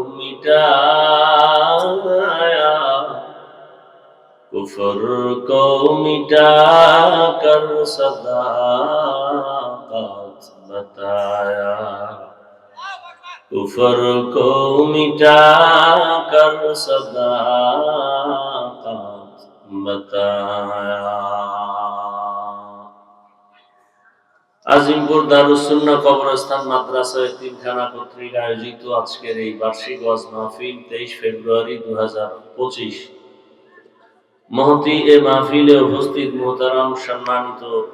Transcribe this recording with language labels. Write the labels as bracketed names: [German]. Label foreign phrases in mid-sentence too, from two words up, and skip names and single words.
[Urdu] مٹایا، کفر کو مٹا کر صداقت بتایا، کفر کو مٹا کر صداقت بتایا. [Bangla] আজিমপুর দারুস সুন্নাহ কবরস্থান মাদ্রাসা এতিমখানা কর্তৃক আয়োজিত আজকের এই বার্ষিক ওয়াজ মাহফিল 23 ফেব্রুয়ারি 2025 মহতি এ মাহফিলে উপস্থিত মুহতারাম সম্মানিত